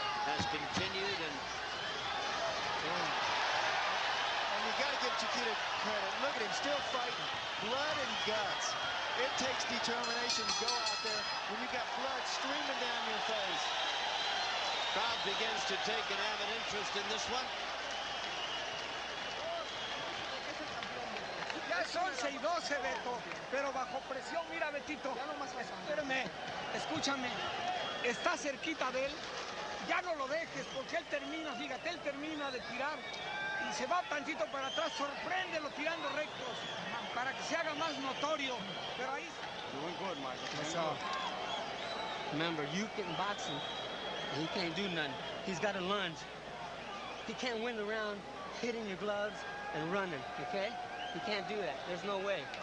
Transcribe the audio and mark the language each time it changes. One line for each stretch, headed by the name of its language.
English: Has continued, and you got to give Chiquita credit. Look at him, still fighting. Blood and guts. It takes determination to go out there when you got blood streaming down your face. Crowd begins to take an avid interest in this one.
Spanish: Ya es 11 y 12, Beto, pero bajo presión, mira, Betito, espérame, escúchame, está cerquita de él, ya no lo dejes, porque él termina, fíjate, él termina de tirar y se va tantito para atrás, sorpréndelo tirando rectos, para que se haga más notorio, pero ahí...
English: Doing good, Michael. That's all. Remember, you can box him, he can't do nothing. He's got a lunge. He can't win the round hitting your gloves and running, okay? He can't do that. There's no way.